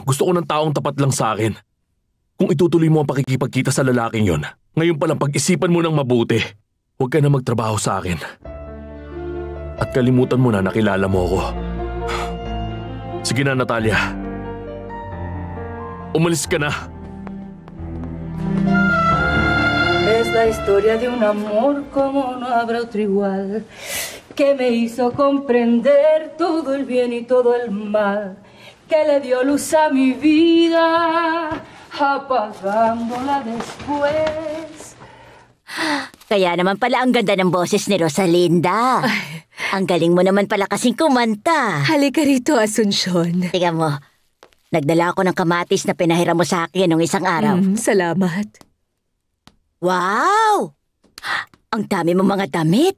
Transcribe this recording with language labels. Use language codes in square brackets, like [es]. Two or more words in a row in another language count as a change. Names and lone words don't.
[tl] Gusto ko ng taong tapat lang sa akin. Kung itutuloy mo ang pakikipagkita sa lalaking yon, ngayon palang pag-isipan mo ng mabuti. Huwag ka na magtrabaho sa akin. At kalimutan mo na nakilala mo ako. Sige na, Natalia. Umalis ka na. [es] Es la historia de un amor como no habrá otro igual, que me hizo comprender todo el bien y todo el mal, que le dio luz a mi vida, apagándola después. [tl] Kaya naman pala ang ganda ng boses ni Rosalinda. Ang galing mo naman pala kasing kumanta. Halika rito, Asuncion. Tingnan mo, nagdala ako ng kamatis na pinahiram mo sa akin nung isang araw. Salamat. Wow! Ang dami mo mga damit.